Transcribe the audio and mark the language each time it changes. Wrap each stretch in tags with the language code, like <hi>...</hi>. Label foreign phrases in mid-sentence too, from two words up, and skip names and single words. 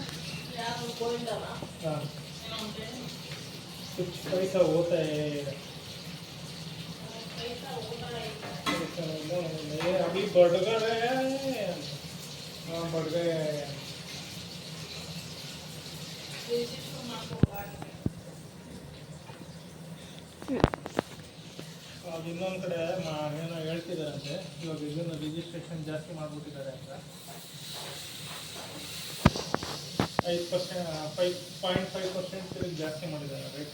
<hi>हाँ, कुछ पैसा होता है, पैसा नहीं, अभी बढ़ गया है। हाँ बढ़ गया है।</hi> <kn>ಅದು ಇನ್ನೊಂದು ಕಡೆ ಏನೋ ಹೇಳ್ತಿದ್ದಾರಂತೆ, ಇವಾಗ ಇದನ್ನು ರಿಜಿಸ್ಟ್ರೇಷನ್ ಜಾಸ್ತಿ ಮಾಡಿಬಿಟ್ಟಿದ್ದಾರೆ ಅಂತ. 5.5% ಜಾಸ್ತಿ ಮಾಡಿದ್ದಾರೆ ರೇಟ್.</kn>